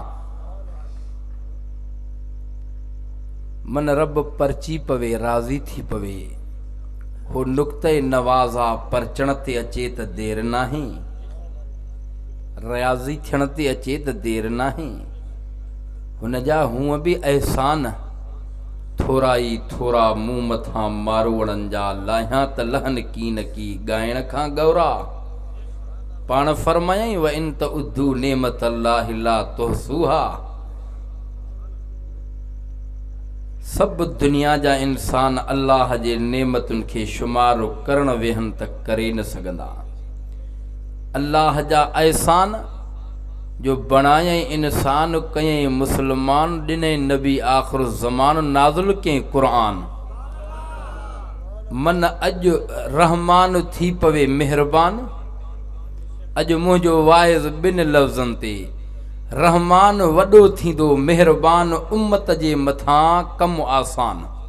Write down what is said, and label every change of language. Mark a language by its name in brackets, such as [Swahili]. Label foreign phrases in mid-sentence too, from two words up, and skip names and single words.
[Sindhi] मन रब परची पवे राज़ी थी पवे, हो नुक्ते नवाज़ा परचण ते अचे त देर नाहे, रियाज़ी थियण ते अचे त देर नाहे। हुन जा हूअं बि अहसान थोरा ई थोरा मूं मथां मारोड़नि जा, लाहियां त लहन की न की ॻाइण खां गौरा। [Arabic] पाण फरमायई وإن تعدوا نعمة الله لا تحصوها. [Sindhi] सब दुनिया जा इंसान अल्लाह जे नेमतुनि खे शुमार करण वेहन त करे न सघंदा। अल्लाह जा एहसान जो बनाए इंसान कई मुसलमान दिने नबी आखिर ज़मान नाज़िल के कुरान मन अज रहमान थी पवे मेहरबान अज मुझो वाइज़ बिन लफ्ज़न ते रहमान वडो थींदो मेहरबान उम्मत जे मथा कम आसान